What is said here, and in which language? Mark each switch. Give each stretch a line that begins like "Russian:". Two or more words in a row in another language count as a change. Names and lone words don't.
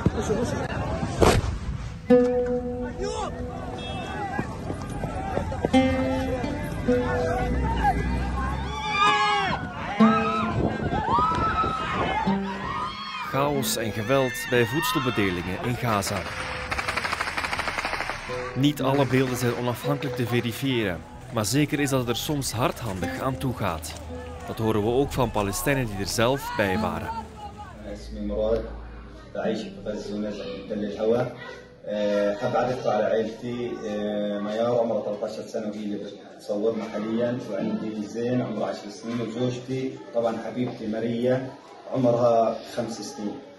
Dutch: Chaos en geweld bij voedselbedelingen in Gaza. Niet alle beelden zijn onafhankelijk te verifiëren, maar zeker is dat het er soms hardhandig aan toe gaat. Dat horen we ook van Palestijnen die er zelf bij waren.
Arabic: حاب اعرف على عائلتي ميار عمرها 13 سنه وهي اللي بتصورنا حاليا وعندي زين عمره 10 سنين وزوجتي طبعا حبيبتي ماريا عمرها 5 سنين.